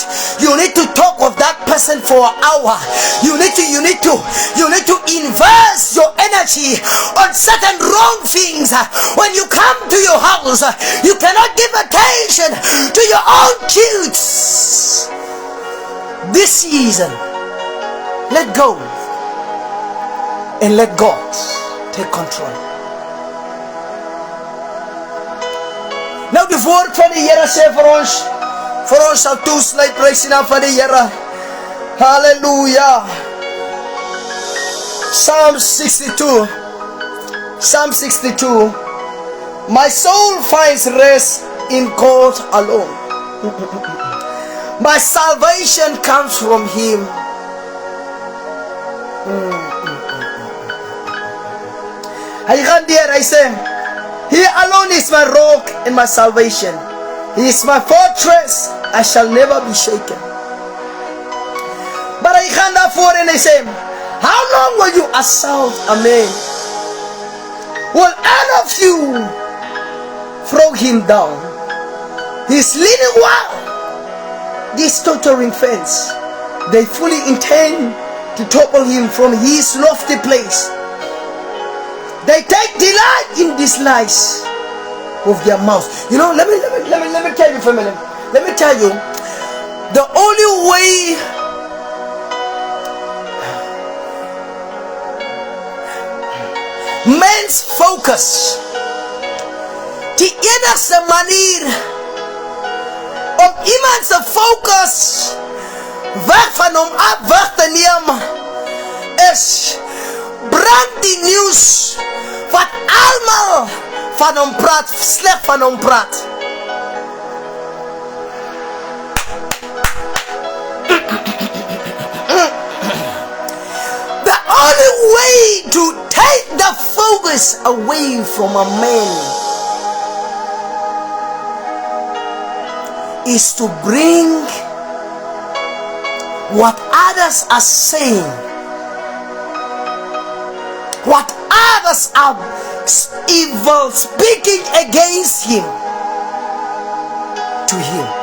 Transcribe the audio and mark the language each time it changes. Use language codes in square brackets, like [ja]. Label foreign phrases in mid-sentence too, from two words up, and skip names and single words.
[en] You need to talk with that person for an hour. You need to invest your energy on certain wrong things. When you come to your house, you cannot give attention to your own kids. This season, let go and let God take control. [af] Nou die woord van die Here sê vir ons sal toesluit, prys die naam van die Here. [en] Hallelujah. Psalm 62. My soul finds rest in God alone. My salvation comes from Him. [af] Hy gaan deur, hy sê, [en] He alone is my rock and my salvation. He is my fortress. I shall never be shaken. [af] But hy gaan daarvoor en hy sê, [en] how long will you assault a man? Will any of you throw him down? He's leaning well. This tottering fence. They fully intend to topple him from his lofty place. They take delight in these lies with their mouths. You know, let me tell you for a minute. Let me tell you, the only way men's focus, [af] die enigste manier om iemand se focus weg van hom af weg te neem is brand die nieuws wat almal van hom praat, sleg van hom praat. [en] The only way to take the focus away from a man is to bring what others are saying, what others are evil speaking against him, to him.